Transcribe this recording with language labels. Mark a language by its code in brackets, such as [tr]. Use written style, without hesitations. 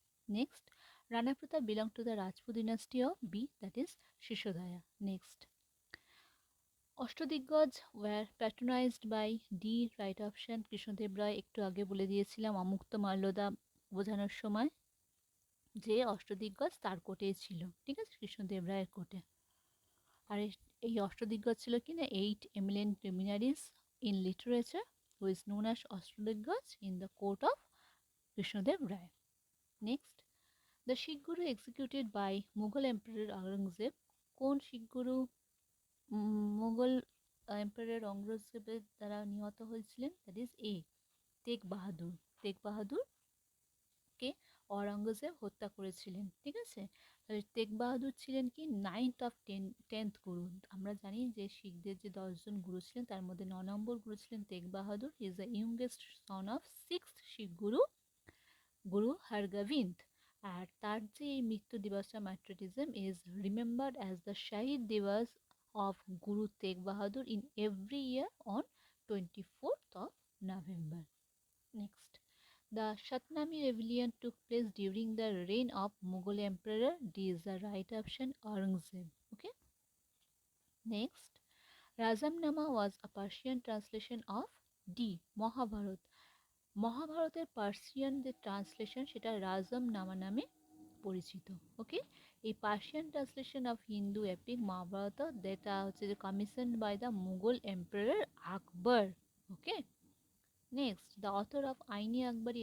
[en] Next, Rana Pratap belong to the Rajput dynasty of B, that is Sisodia. Next, Ashtadiggaja were patronised by D, right option Krishnadeva Raya. [bn] একটু আগে বলে দিয়েছিলাম অমুক্ত মাল্যদা বোঝানোর সময় যে অষ্টদিগ্গজ তার কোর্টেই ছিল, ঠিক আছে, কৃষ্ণদেব রায়ের কোর্টে। আর এই অষ্টদিগ্গজ ছিল কি না [en] 8 eminent luminaries in literature who is known as Ashtadiggaja in the court of Krishnadeva Raya. Next, the Sikh guru executed by Mughal emperor Aurangzeb. [bn] কোন শিখ গুরু মুঘল এম্পারার অঙ্গজেবের দ্বারা নিহত হয়েছিলেন? [en] that is a, [bn] তেগ বাহাদুর। তেগ বাহাদুরকে অরঙ্গজেব হত্যা করেছিলেন, ঠিক আছে। তাহলে তেগ বাহাদুর ছিলেন কি 9th of 10th গুরু। আমরা জানি যে শিখদের যে 10জন গুরু ছিলেন তার মধ্যে 9 নম্বর গুরু ছিলেন তেগ বাহাদুর। [en] He is the youngest son of 6th Sikh guru, Guru Hargobind. [bn] আর তার যে এই মৃত্যু দিবসটা [en] Martyrdom is remembered as the Shaheed Diwas of Guru Tegh Bahadur in every year on 24th of November. Next, the Shatnami Rebellion took place during the reign of Mughal Emperor. D is the right option, Aurangzeb. Okay. Next, Razamnama was a Persian translation of D, Mahabharat. [bn] মহাভারতের Persian যে translation সেটা রাজমনামা নামে পরিচিত। [en] okay, এই Persian translation of Hindu epic Mahabharat [bn] যেটা হচ্ছে যে [en] Commission by the Mughal emperor Akbar. Okay, next, the author of Ain-i Akbari.